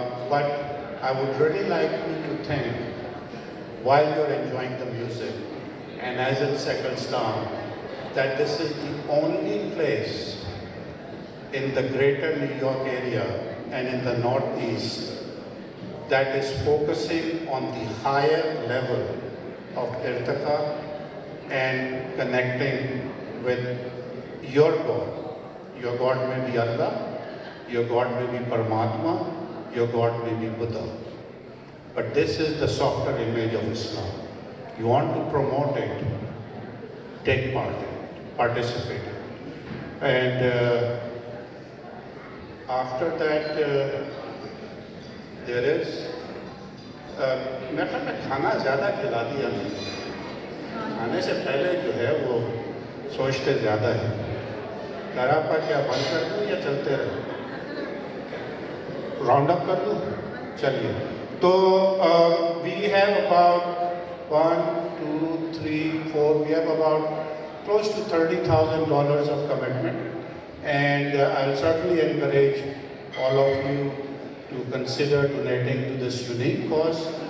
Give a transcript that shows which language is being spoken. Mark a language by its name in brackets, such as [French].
[English] But I would really like you to think while you're enjoying the music and as it settles down, that this is the only place in the greater New York area and in the Northeast that is focusing on the higher level of irtiqa and connecting with your God. Your God may be Allah, your God may be Paramatma, your God may be Buddha. But this is the softer image of Islam. You want to promote it, take part in it, participate in it. And after that, there is, [Hindi] मैं ख्याल में खाना ज़्यादा खिला दिया नहीं, खाने से पहले जो है वो सोचते ज़्यादा है। दरापा क्या बंद कर दूँ या चलते रहे? राउंड अप कर दूँ? चलिए। [English] तो we have about 1, 2, 3, 4. We have about close to $30,000 of commitment, and I'll certainly encourage all of you to consider donating to this unique cause.